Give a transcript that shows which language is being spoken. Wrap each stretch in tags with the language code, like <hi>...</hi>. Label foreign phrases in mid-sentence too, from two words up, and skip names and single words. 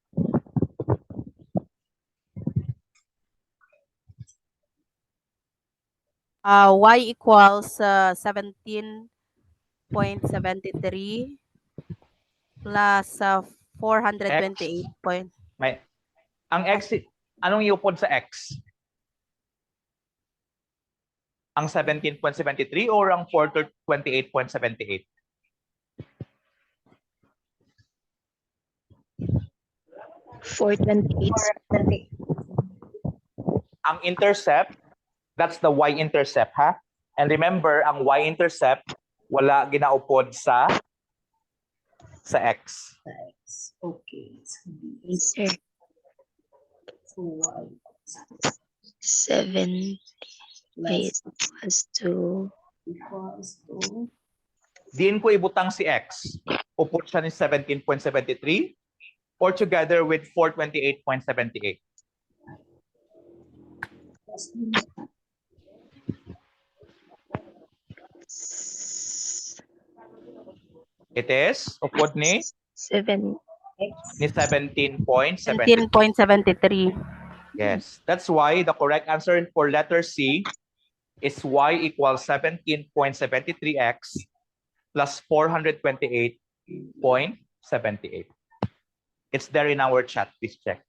<en>Y equals 17.73 plus 428 point.</en> <hil>Ang x, anong iupod sa x? Ang 17.73 or ang 428.78?</hil> <en>Ang intercept, that's the y-intercept, ha? And remember,</en> <hil>ang y-intercept, wala ginaupod sa x.</hil> <en>okay. Sir. So Y 7 plus equals to</en> <hil>Diin ko ibutang si x. Upod siya ni 17.73 or</hil> <en>together with</en> <hil>428.78.</hil> <en>It is</en> <hil>upod ni</hil> <en>7.</en> <hil>ni 17.73.</hil> <en>17.73. Yes, that's why the correct answer for letter C is y equals 17.73x plus 428.78. It's there in our chat.</en>